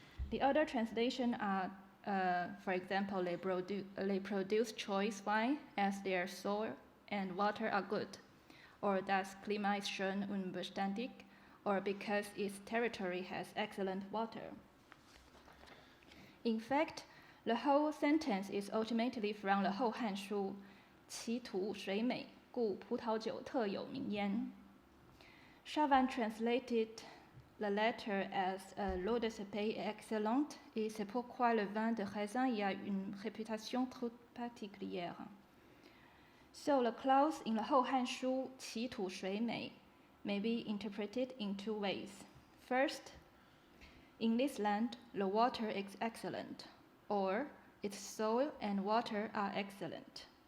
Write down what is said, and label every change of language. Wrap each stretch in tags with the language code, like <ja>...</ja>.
<en>The other translation are, for example, they produce choice wine as their soil and water are good, or</en> <de>das Klima ist schön und beständig,</de> <en>or because its territory has excellent water. In fact, the whole sentence is ultimately from the Houhan Shu,</en> <zh>其土水美, 故葡萄酒特有名焉.</zh> <en>Chavan translated the letter as</en> <fr>l'eau de ce pays est excellente et c'est pourquoi le vin de raisin y a une réputation toute particulière.</fr> <en>So the clause in the Houhan Shu,</en> <zh>其土水美,</zh> <en>may be interpreted in two ways. First, in this land, the water is excellent, or its soil and water are excellent.</en>